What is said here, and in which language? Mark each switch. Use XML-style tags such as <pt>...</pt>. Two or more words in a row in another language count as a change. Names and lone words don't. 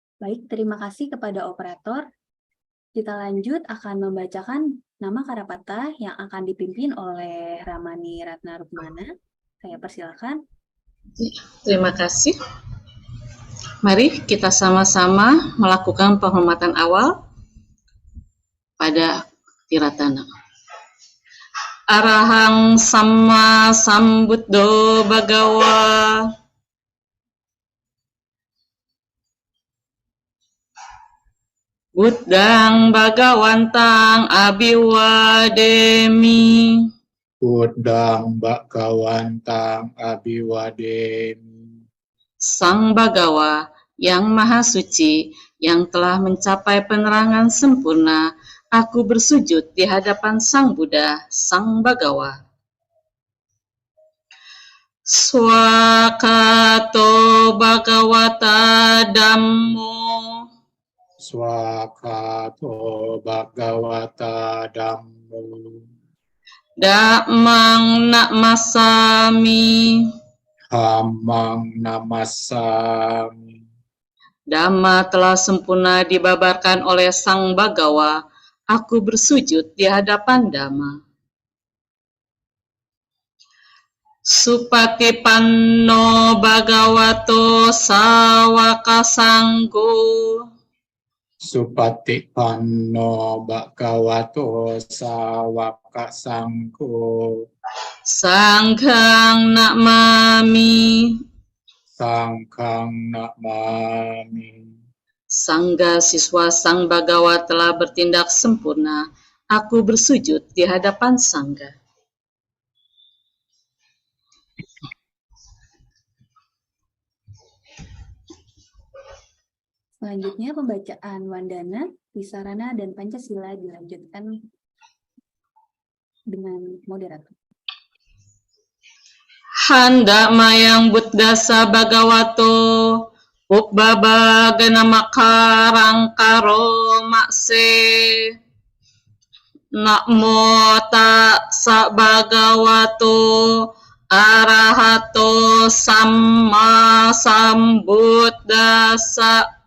<id>Baik, terima kasih kepada operator. Kita lanjut akan membacakan nama Karapata yang akan dipimpin oleh Ramani Ratna Rukmana. Saya persilakan. Terima kasih. Mari kita sama-sama melakukan penghormatan awal pada Tiratana.</id> <pi>Arahang Samma Sambuddho Bhagawa. Buddhang Bhagawantang Abhiwademi. Buddhang Bhagawantang Abhiwademi.</pi> <id>Sang Bhagawa yang Maha Suci, yang telah mencapai penerangan sempurna, aku bersujud di hadapan Sang Buddha, Sang Bhagawa.</id> <pi>Swakato Bhagawata Dhammo. Swakato Bhagawata Dhammo. Dhammang namasami. Dhammang namasami.</pi> <id>Dhamma telah sempurna dibabarkan oleh Sang Bhagawa. Aku bersujud di hadapan Dhamma.</id> <pi>Supatipanno Bhagavato Sawaka Sanggo. Supatipanno Bhagavato Sawaka Sanggo. Sanghang namami. Sanghang namami.</pi> <id>Sangga siswa Sang Bhagawa telah bertindak sempurna. Aku bersujud di hadapan Sangga. Selanjutnya pembacaan Wandana, Wisarana, dan Pancasila dilanjutkan dengan moderator.</id> <pi>Handa mayang buddhasa bhagavato Ubbaba ganamakarang karo makse. Namo tassa bhagavato arahato samma sambuddhassa.</pi>